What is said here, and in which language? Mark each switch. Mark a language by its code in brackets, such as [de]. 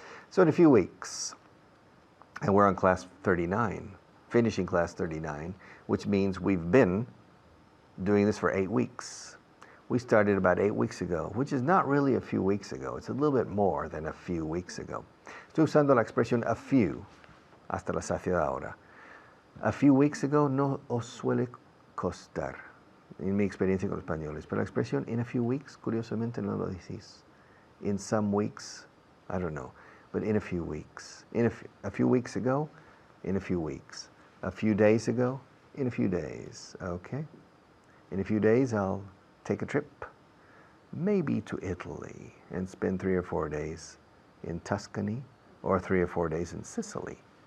[en] So in a few weeks, and we're on class 39, finishing class 39, which means we've been doing this for 8 weeks. We started about 8 weeks ago, which is not really a few weeks ago. It's a little bit more than a few weeks ago. [es] Estoy usando la expresión a few, hasta la saciedad ahora. [en] A few weeks ago [es] no os suele costar, en mi experiencia con los españoles, pero la expresión [en] in a few weeks, [es] curiosamente no lo decís. [en] In some weeks, I don't know. But in a few weeks. A few weeks ago, in a few weeks. A few days ago, in a few days. Okay? In a few days, I'll take a trip, maybe to Italy, and spend 3 or 4 days in Tuscany, or 3 or 4 days in Sicily.